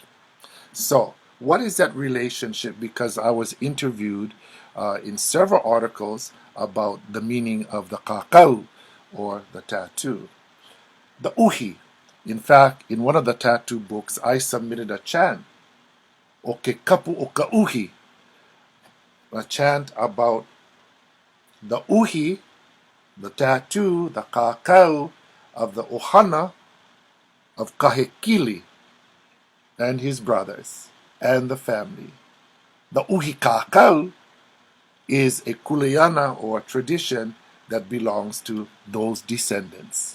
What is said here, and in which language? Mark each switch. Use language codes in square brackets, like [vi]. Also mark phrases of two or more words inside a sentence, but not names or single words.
[en] So, what is that relationship? Because I was interviewed in several articles about the meaning of the kākau, or the tattoo. The uhi. In fact, in one of the tattoo books, I submitted a chant, [haw] o ke kapu o ka uhi, [en] a chant about the uhi, the tattoo, the kākau of the ohana of Kahekili and his brothers and the family. The [haw] uhi kākau [en] is a kuleana or a tradition that belongs to those descendants.